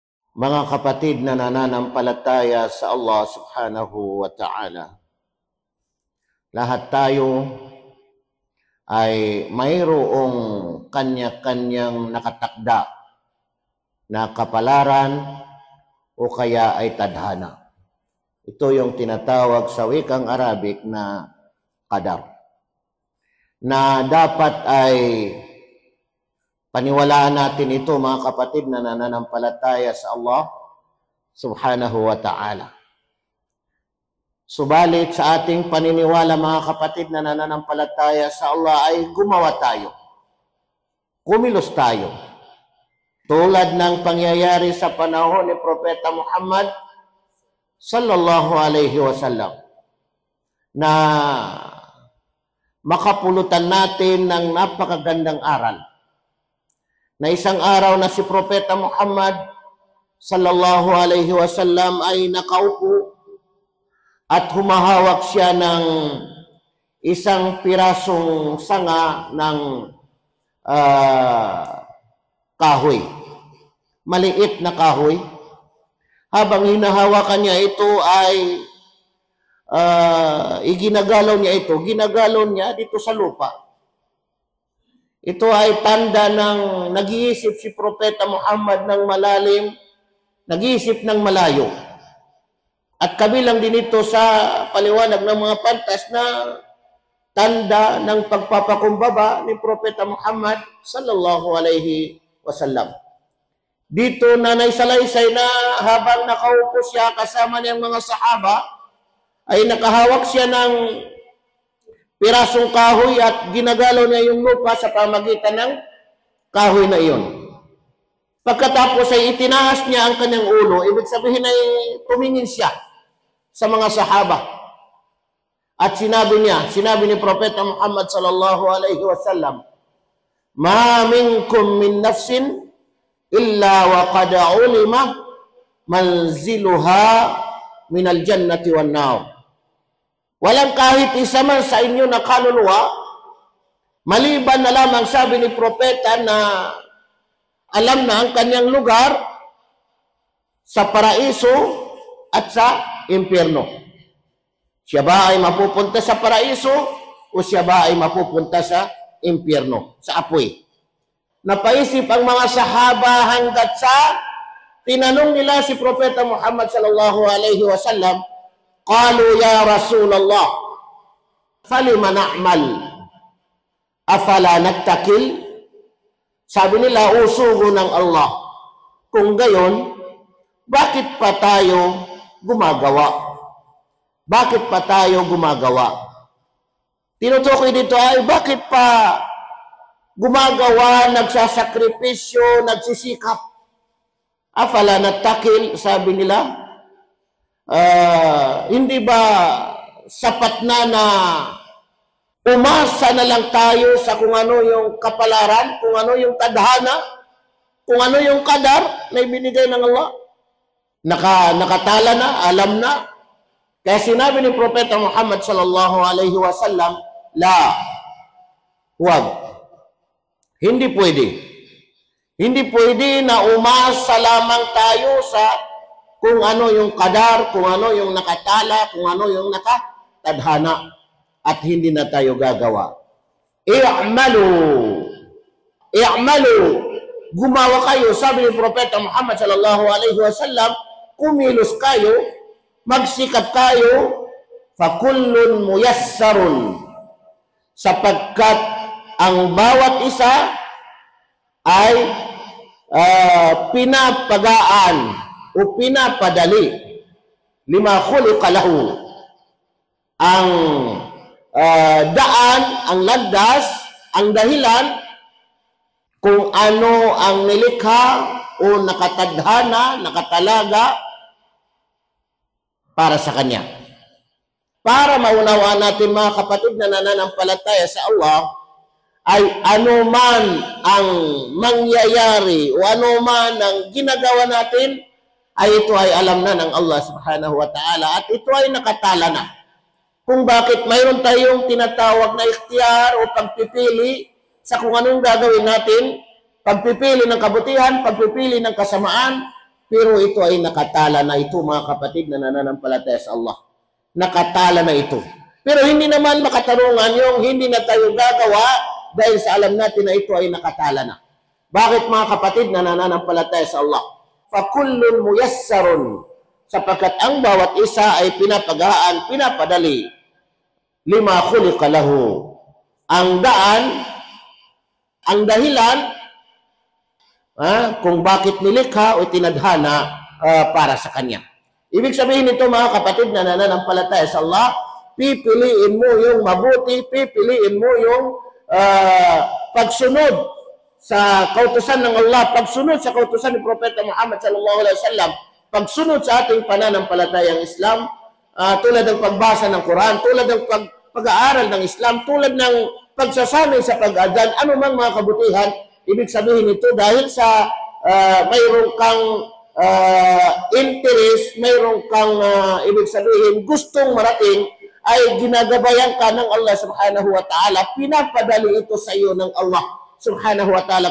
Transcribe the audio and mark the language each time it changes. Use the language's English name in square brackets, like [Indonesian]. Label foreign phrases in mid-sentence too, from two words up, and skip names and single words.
[Filipino] Mga kapatid na nananampalataya sa Allah [Arabic] سبحانه وتعالى, [Filipino] lahat tayo ay mayroong kanya-kanyang nakatakda na kapalaran o kaya ay tadhana. Ito yung tinatawag sa wikang Arabic na qadar, na dapat ay paniwalaan natin ito, mga kapatid na nananampalataya sa Allah [Arabic] سبحانه وتعالى. [Filipino] Subalit sa ating paniniwala, mga kapatid na nananampalataya sa Allah, ay gumawa tayo. Kumilos tayo. Tulad ng pangyayari sa panahon ni Propeta Muhammad [Arabic] صلى الله عليه وسلم, [Filipino] na makapulutan natin ng napakagandang aral. Na isang araw na si Propeta Muhammad [Arabic] صلى الله عليه وسلم [Filipino] ay nakaupo at humahawak siya ng isang pirasong sanga ng kahoy. Maliit na kahoy. Habang hinahawakan niya ito ay ginagalaw niya dito sa lupa. Ito ay tanda ng nag-iisip si Propeta Muhammad ng malalim, nag-iisip ng malayo. At kabilang din ito sa paliwanag ng mga pantas na tanda ng pagpapakumbaba ni Propeta Muhammad [Arabic] صلى الله عليه وسلم. [Filipino] Dito na naisalaysay na habang nakaupo siya kasama niyang mga sahaba, ay nakahawak siya ng pirasong kahoy at ginagalaw niya yung lupa sa pamagitan ng kahoy na iyon. Pagkatapos ay itinaas niya ang kanyang ulo, ibig sabihin ay tumingin siya sa mga sahaba. At sinabi ni Propeta Muhammad [Arabic] صلى الله عليه وسلم ما منكم من نفس إلا وقد علم منزلها من الجنة والنار." [Filipino] Walang kahit isa man sa inyo na kaluluwa, maliban na lamang, sabi ni Propeta, na alam na ang kanyang lugar sa paraiso at sa impyerno. Siya ba ay mapupunta sa paraiso o siya ba ay mapupunta sa impyerno, sa apoy? Napaisip ang mga sahaba hanggat sa tinanong nila si Propeta Muhammad [Arabic] صلى الله عليه وسلم قالوا يا رسول الله فلم نعمل أفلا نتكل? [Filipino] Sabi nila, usugo ng Allah, kung gayon, bakit pa tayo gumagawa? Bakit pa tayo gumagawa? Tinutukoy dito ay bakit pa gumagawa, nagsasakripisyo, nagsisikap? [Arabic] أفلا نتكل, [Filipino] sabi nila, hindi ba sapat na umasa na lang tayo sa kung ano yung kapalaran, kung ano yung tadhana, kung ano yung qadar na ibinigay ng Allah? Nakatala na, alam na. Kaya sinabi ni Propeta Muhammad [Arabic] صلى الله عليه وسلم, [Filipino] la, huwag. Hindi pwede. Hindi pwede na umasa lamang tayo sa kung ano yung qadar, kung ano yung nakatala, kung ano yung nakatadhana, at hindi na tayo gagawa. I'malu, gumawa kayo, sabi ni Propeta Muhammad [Arabic] صلى الله عليه وسلم, [Filipino] kumilos kayo, magsikap kayo, [Arabic] فكل ميسر, [Filipino] sapagkat ang bawat isa ay pinapagaan o pinapadali, [Arabic] لما خلق له, [Filipino] ang daan, ang landas, ang dahilan kung ano ang nilikha o nakatadhana, nakatalaga para sa kanya. Para maunawaan natin, mga kapatid na nananampalataya sa Allah, ay ano man ang mangyayari o ano man ang ginagawa natin, ay ito ay alam na ng Allah [Arabic] سبحانه وتعالى, [Filipino] at ito ay nakatala na. Kung bakit mayroon tayong tinatawag na ikhtiyar o pagpipili sa kung anong gagawin natin, pagpipili ng kabutihan, pagpipili ng kasamaan, Pero ito ay nakatala na ito, mga kapatid na nananampalataya sa Allah. Nakatala na ito. Pero hindi naman makatarungan yung hindi na tayo gagawa dahil sa alam natin na ito ay nakatala na. Bakit, mga kapatid na nananampalataya sa Allah? [Arabic] فكل ميسر, [Filipino] sapagkat ang bawat isa ay pinapagaan, pinapadali. [Arabic] لما خلق له. [Filipino] Ang daan, ang dahilan, kung bakit nilikha o tinadhana para sa kanya. Ibig sabihin nito, mga kapatid na nananampalataya sa Allah, pipiliin mo yung mabuti, pipiliin mo yung pagsunod sa kautusan ng Allah, pagsunod sa kautusan ni Propeta Muhammad [Arabic] صلى الله عليه وسلم, [Filipino] pagsunod sa ating pananampalatayang Islam, tulad ng pagbasa ng Quran, tulad ng pag-aaral ng Islam, tulad ng pagsasanay sa pag-adhan, anumang mga kabutihan. Ibig sabihin nito dahil sa mayroong kang interest, mayroong kang ibig sabihin gustong marating, ay ginagabayan ka ng Allah [Arabic] سبحانه وتعالى, [Filipino] pinapadali ito sa iyo ng Allah [Arabic] سبحانه وتعالى.